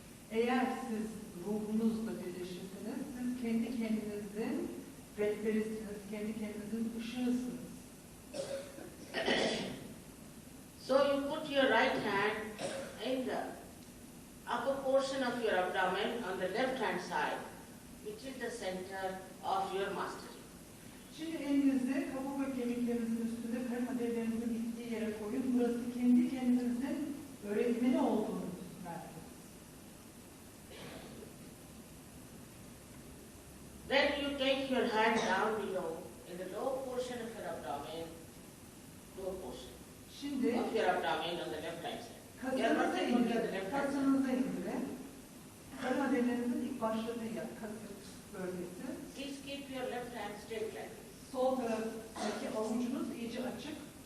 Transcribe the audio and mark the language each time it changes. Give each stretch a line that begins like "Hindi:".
Turkish: Eğer siz ruhunuzla birleşirseniz, siz kendi kendinizin rehberisiniz, kendi kendinizin ışığısınız.
English: So you put your right hand in the upper portion of your abdomen on the left hand side, which is the center of your mastery.
Turkish: Şimdi elinizi kaburga kemiklerinizin üstünde karın adellerinizin bittiği yere koyun. Burası kendi kendinizin öğretmeni olduğunuz merkez.
English: Then you take your hand down below in the lower portion of your abdomen, lower portion
Turkish: Şimdi
English: of your abdomen on the left hand side.
Turkish: kasınıza indirin. Kasınıza indirin. Karın adellerinizin ilk başladığı yer, kasık bölgesi.
English: Please keep your left hand straight like this.
Turkish: Sol taraftaki avucunuz iyice açık.